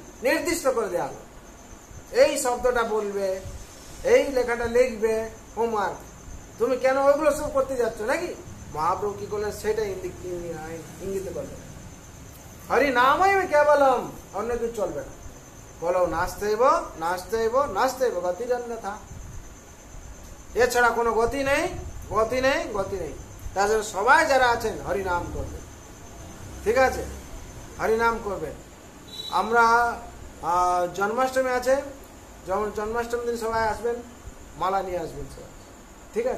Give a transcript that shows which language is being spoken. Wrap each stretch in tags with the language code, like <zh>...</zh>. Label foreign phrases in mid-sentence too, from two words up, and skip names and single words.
<bn>নির্দিষ্ট করে দেওয়া হলো, এই শব্দটা বলবে, এই লেখাটা লিখবে, হোমওয়ার্ক। তুমি কেন ওইগুলো সব করতে যাচ্ছ নাকি? মহাপ্রভু কি করলেন? সেটা ইঙ্গিত করলেন। হরি নামই কেবলম, অন্য কিছু চলবে না।</bn> <sa>বলো নাস্তেব নাস্তেব নাস্তেব গতিরন্যথা।</sa> <bn>এছাড়া কোনো গতি নেই, গতি নেই, গতি নেই। তার জন্য সবাই যারা আছেন হরিনাম করবেন, ঠিক আছে? হরিনাম করবেন। আমরা জন্মাষ্টমী আছে, যেমন জন্মাষ্টমী দিন সবাই আসবেন, মালা নিয়ে আসবেন সবাই, ঠিক আছে?</bn>